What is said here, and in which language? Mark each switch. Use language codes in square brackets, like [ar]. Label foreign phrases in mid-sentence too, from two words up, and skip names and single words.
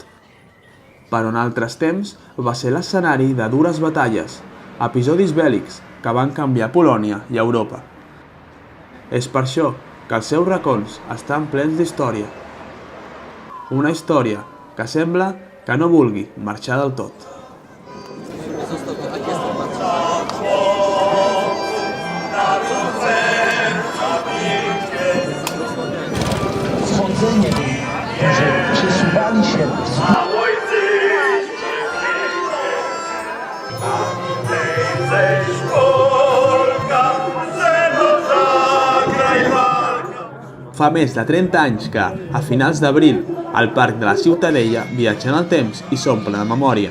[ca] Però en altres temps va ser l'escenari de dures batalles, episodis bèl·lics que van canviar Polònia i Europa. És per això que els seus racons estan plens d'història. Una història que sembla que no vulgui marxar del tot. [pl] Sądzenie, że przesuwali się [ca] Fa més de 30 anys que, a finals d'abril, el Parc de la Ciutadella viatja en el temps i s'omple de memòria.